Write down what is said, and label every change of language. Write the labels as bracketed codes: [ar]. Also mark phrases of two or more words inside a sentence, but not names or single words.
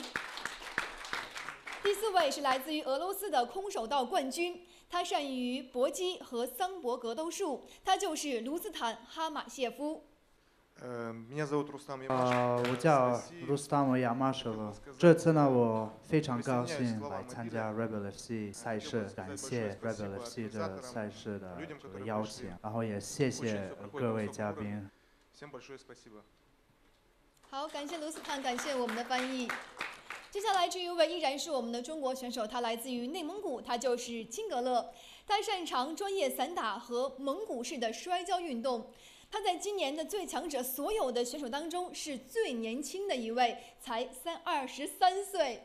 [zh] 第4位是来自于俄罗斯的空手道冠军，他善于搏击和桑博格斗术，他就是卢斯坦哈马谢夫。 [ru] Меня зовут Рустам Ямашев. [zh] 我叫 Rustam Yamashev。这次呢，我非常高兴来参加 Rebel FC 赛事，感谢 Rebel FC 的赛事的这个邀请，然后也谢谢各位嘉宾。 [ru] Всем большое спасибо. [zh] 好，感谢卢斯坦，感谢我们的翻译。接下来这一位依然是我们的中国选手，他来自于内蒙古，他就是金格勒，他擅长专业散打和蒙古式的摔跤运动。他在今年的最强者所有的选手当中是最年轻的一位，才23岁。